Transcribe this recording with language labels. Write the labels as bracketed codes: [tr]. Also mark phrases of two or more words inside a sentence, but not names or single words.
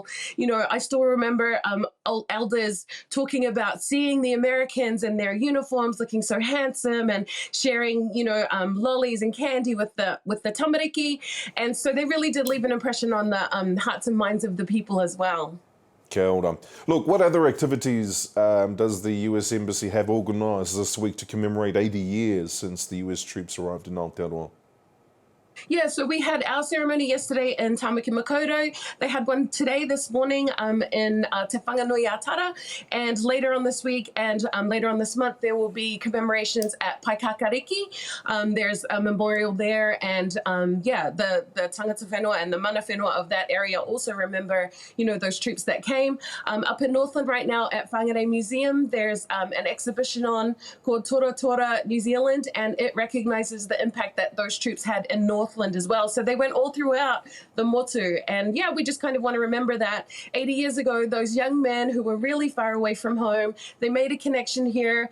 [en] You know, I still remember old elders talking about seeing the Americans in their uniforms looking so handsome and sharing, you know, lollies and candy with the tamariki, and so they really did leave an impression on the hearts and minds of the people as well. [mi] Kia ora. [en] Look, what other activities does the US Embassy have organised this week to commemorate 80 years since the US troops arrived in Aotearoa? Yeah, so we had our ceremony yesterday in Tamaki Makaurau. They had one today, this morning, in Te Whanganui-a-Tara, and later on this week and later on this month, there will be commemorations at Paikakariki. There's a memorial there, and yeah, the [mi] tangata whenua [en] and the [mi] mana whenua [en] of that area also remember, you know, those troops that came. Up in Northland right now at Whangarei Museum, there's an exhibition on called Tora Tora New Zealand, and it recognizes the impact that those troops had in Northland as well. So they went all throughout the motu. And yeah, we just kind of want to remember that 80 years ago, those young men who were really far away from home, they made a connection here.